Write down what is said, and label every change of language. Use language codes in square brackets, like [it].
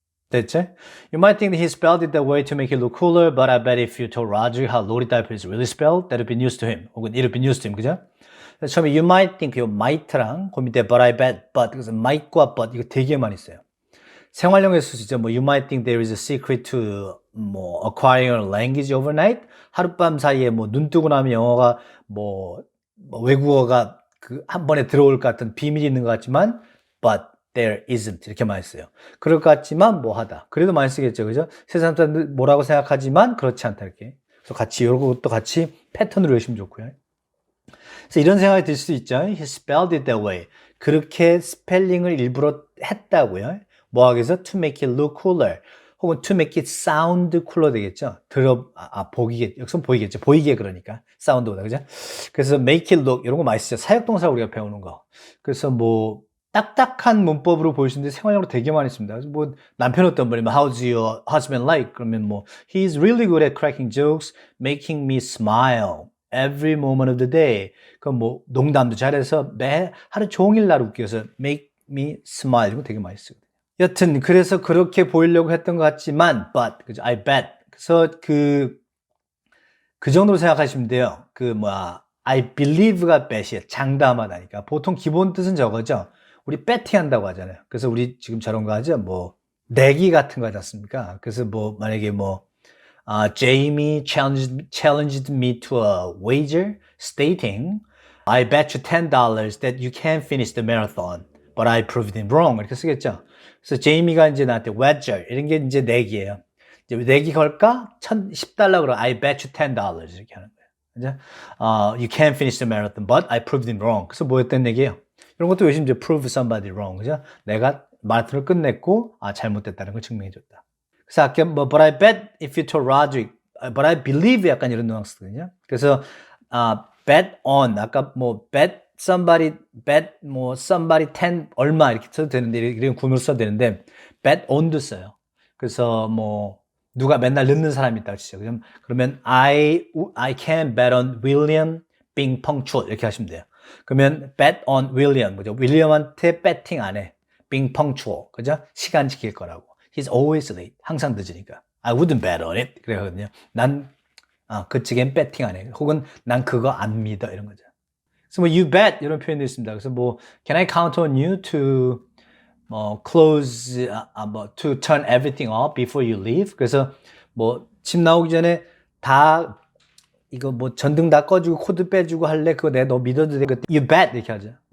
[ko] 됐죠? [en] You might think that he spelled it that way to make it look cooler, but I bet if you told Roger how Loaded Diaper is really spelled, that would be news to him. [ko] 혹은 [en] it would be news to him, [ko] 그죠? 처음에 [en] you might think, [ko] 요 might랑 그 밑에 [en] but I bet, [ko] but 그래서 might과 but 이거 되게 많이 써요. 생활용에 쓸 수 있죠. [en] you might think there is a secret to acquiring a language overnight. [ko] 하룻밤 사이에 눈 뜨고 나면 영어가 외국어가 한 번에 들어올 것 같은 비밀이 있는 것 같지만, [en] but there isn't [ko] 이렇게 많이 써요. 그럴 것 같지만 하다. 그래도 많이 쓰겠죠, 그죠? 세상 사람들 뭐라고 생각하지만 그렇지 않다 이렇게. 그래서 같이 이것도 같이 패턴으로 외우시면 좋고요. 그래서 이런 생각이 들 수도 있죠. [en] He spelled it that way. [ko] 그렇게 스펠링을 일부러 했다고요. 하기 위해서 [en] to make it look cooler. 혹은 to make it sound cooler [ko] 되겠죠. 여기서 보이겠죠. 보이게 그러니까. 사운드보다, 그죠? 그래서 [en] make it look, [ko] 이런 거 많이 쓰죠. 사역동사 우리가 배우는 거. 그래서 딱딱한 문법으로 보이시는데 생활용으로 되게 많이 씁니다. 그래서 남편 어떤 분이면 [en] how's your husband like? 그러면 he's really good at cracking jokes, making me smile every moment of the day. [ko] 그럼 농담도 잘해서 하루 종일 날 웃겨서 [en] make me smile [ko] 이런 거 되게 많이 쓰거든요. 여튼 그래서 그렇게 보이려고 했던 것 같지만 but 그죠? [en] I bet. [ko] 그래서 그 정도로 생각하시면 돼요. [en] I believe가 [ko] bet이에요. 장담하다니까. 보통 기본 뜻은 저거죠. 우리 배팅 한다고 하잖아요. 그래서 우리 지금 저런 거 하죠. 내기 같은 거 하지 않습니까? 그래서 만약에 [en] Jamie challenged me to a wager stating I bet you $10 that you can finish the marathon, but I proved it wrong. [ko] 이렇게 쓰겠죠. 그래서 제이미가 이제 나한테 wager 이런 게 이제 내기예요. 이제 내기 걸까? $10 그럼 [en] I bet you $10 [ko] 이렇게 하는 거예요. 그죠? [en] You can finish the marathon, but I proved it wrong. [ko] 그래서 뭐였던 얘기예요? 이런 것도 요즘 이제 [en] prove somebody wrong. [ko] 그죠? 내가 마라톤을 끝냈고, 잘못됐다는 걸 증명해줬다. [en] 그래서 아까 but I bet if you told Roderick, but I believe [ko] 약간 이런 뉘앙스거든요. 그래서, bet on, 아까 bet somebody 10 얼마 이렇게 써도 되는데, 이런 구문을 써도 되는데, bet on도 써요. 그래서 누가 맨날 늦는 사람이 있다고 치죠. [en] 그러면 I can bet on William being punctual [ko] 이렇게 하시면 돼요. 그러면 [en] bet on William, [ko] 뭐죠? 윌리엄한테 배팅 안 해. [en] being punctual, [ko] 그죠? 시간 지킬 거라고. [en] He's always late. [ko] 항상 늦으니까. [en] I wouldn't bet on it. [ko] 그래거든요. 난, 그 측엔 배팅 안 해. 혹은 난 그거 안 믿어. 이런 거죠. 그래서 [en] you bet [ko] 이런 표현도 있습니다. 그래서 [en] can I count on you to close, to turn everything off before you leave? [ko] 그래서 집 나오기 전에 다 이거 전등 다 꺼주고 코드 빼주고 할래? 그거 내가 너 믿어도 돼? [en] You bet [ko] 이렇게 하죠.